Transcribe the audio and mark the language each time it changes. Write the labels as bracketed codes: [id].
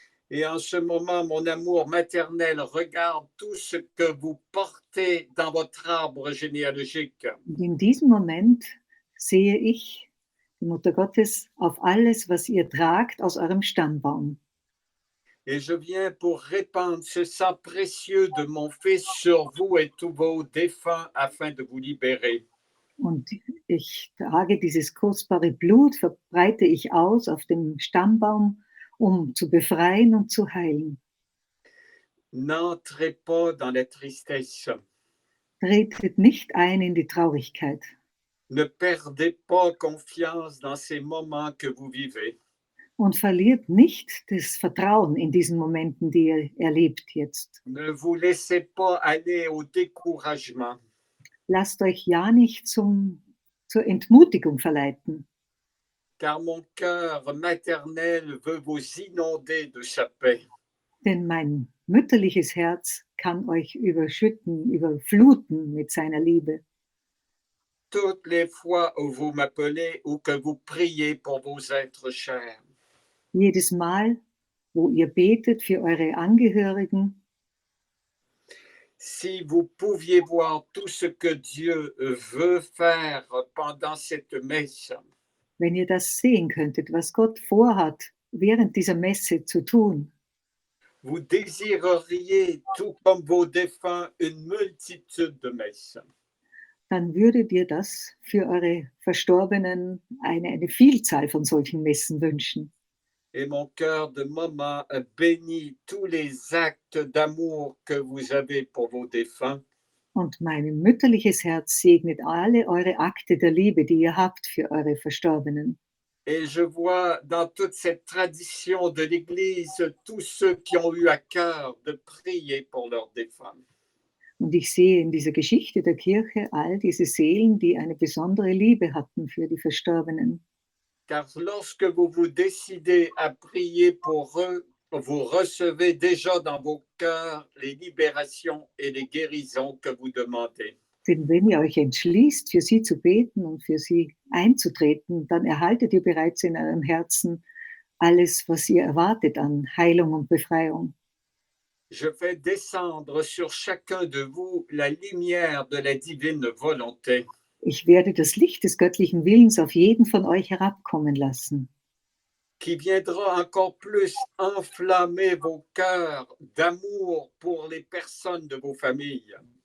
[fr] Et en ce moment, mon amour maternel regarde tout ce que vous portez dans votre arbre généalogique. [de] Und in diesem Moment sehe ich die Mutter Gottes auf alles, was ihr tragt aus eurem Stammbaum. [fr] Et je viens pour répandre ce sang précieux de mon Fils sur vous et tous vos défunts afin de vous libérer. [de] Und ich trage dieses kostbare Blut, verbreite ich aus auf dem Stammbaum, um zu befreien und zu heilen. [fr] N'entrez pas dans la tristesse. [de] Tretet nicht ein in die Traurigkeit. [fr] Ne perdez pas confiance dans ces moments que vous vivez. [de] Und verliert nicht das Vertrauen in diesen Momenten, die ihr erlebt jetzt. [fr] Ne vous laissez pas aller au découragement. [de] Lasst euch ja nicht zur Entmutigung verleiten. [fr] Car mon cœur maternel veut vous inonder de sa paix. [de] Denn mein mütterliches Herz kann euch überschütten, überfluten mit seiner Liebe. [fr] Toutes les fois où vous m'appelez ou que vous priez pour vos êtres chers. [de] Jedes Mal, wo ihr betet für eure Angehörigen. [fr] Si vous pouviez voir tout ce que Dieu veut faire pendant cette messe. [de] Wenn ihr das sehen könntet, was Gott vorhat, während dieser Messe zu tun. [fr] Vous désireriez, tout comme vos défunts, une multitude de messes. [de] Dann würdet ihr das für eure Verstorbenen eine Vielzahl von solchen Messen wünschen. [fr] Et mon cœur de maman bénit tous les actes d'amour que vous avez pour vos défunts. [de] Und mein mütterliches Herz segnet alle eure Akte der Liebe, die ihr habt für eure Verstorbenen. [fr] Et je vois dans toute cette tradition de l'Église tous ceux qui ont eu à cœur de prier pour leurs défunts. [de] Und ich sehe in dieser Geschichte der Kirche all diese Seelen, die eine besondere Liebe hatten für die Verstorbenen. [fr] Car lorsque vous vous décidez à prier pour eux, vous recevez déjà dans vos cœurs les libérations et les guérisons que vous demandez. [de] Denn wenn ihr euch entschließt, für sie zu beten und für sie einzutreten, dann erhaltet ihr bereits in eurem Herzen alles, was ihr erwartet an Heilung und Befreiung. [fr] Je fais descendre sur chacun de vous la lumière de la divine volonté. [de] Ich werde das Licht des göttlichen Willens auf jeden von euch herabkommen lassen, [fr] qui viendra encore plus enflammer vos cœurs d'amour pour les personnes de vos familles.